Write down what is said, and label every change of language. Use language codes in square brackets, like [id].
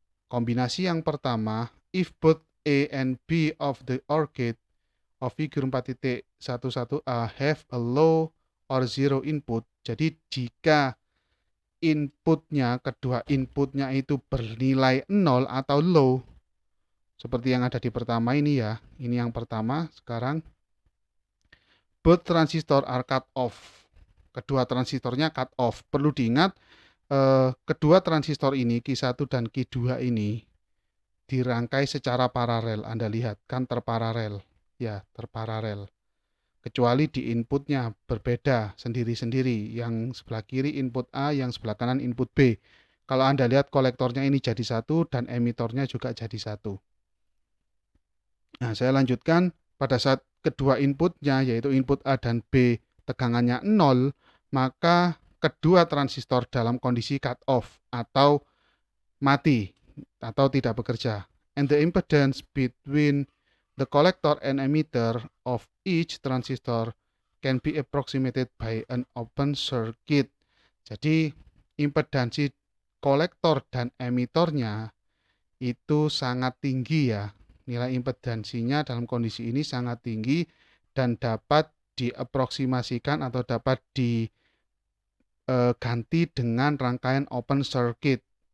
[id] Kombinasi yang pertama, [en] if both A and B of the OR gate of figure 4.11a have a low or zero input. [id] Jadi jika kedua inputnya itu bernilai 0 atau low, seperti yang ada di pertama ini ya. Ini yang pertama. [en] Sekarang both transistor are cut off. [id] Kedua transistornya cut off. Perlu diingat, kedua transistor ini Q1 dan Q2 ini dirangkai secara paralel. Anda lihat kan terparalel. Ya, terparalel. Kecuali di inputnya berbeda sendiri-sendiri. Yang sebelah kiri input A, yang sebelah kanan input B. Kalau Anda lihat kolektornya ini jadi satu dan emitornya juga jadi satu. Nah, saya lanjutkan. Pada saat kedua inputnya yaitu input A dan B tegangannya 0, maka kedua transistor dalam kondisi cut off atau mati atau tidak bekerja. [en] And the impedance between the collector and emitter of each transistor can be approximated by an open circuit. [id] Jadi impedansi kolektor dan emitornya itu sangat tinggi ya. Nilai impedansinya dalam kondisi ini sangat tinggi dan dapat diaproksimasikan atau dapat diganti dengan rangkaian open circuit.